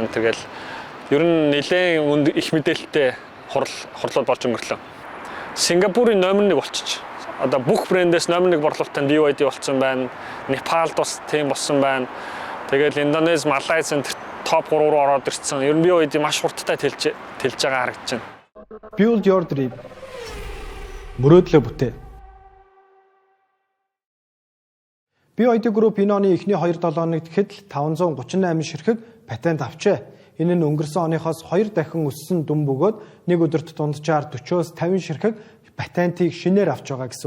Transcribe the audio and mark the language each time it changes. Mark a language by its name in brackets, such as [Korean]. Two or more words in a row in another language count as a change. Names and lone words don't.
[Mongolian] Тэгэл ер нь нэлээд их мэдээлэлтэй хурлууд болж өнгөрлөө. Сингапурын номер 1 болчих. Одоо бүх брэндээс номер 1 борлуулалтанд BYD болсон байна. Непалд бас тийм болсон байна. Тэгэл Индонез, Малайз топ 3 руу ороод ирсэн. Ер нь BYD маш хурдтай тэлж байгаа харагдаж байна. [English] Build your dream. [Mongolian] Мөрөөдлөө бүтээ. BYD Group энэ оны эхний 2-7 хоногт гэхэд 538 ширхэг патент авчээ. Энэ нь өнгөрсөн оныхоос 2 дахин өссөн дүн бөгөөд нэг өдөрт дунджаар 40-оос 50 ширхэг патентыг шинээр авч байгаа гэсэн үг.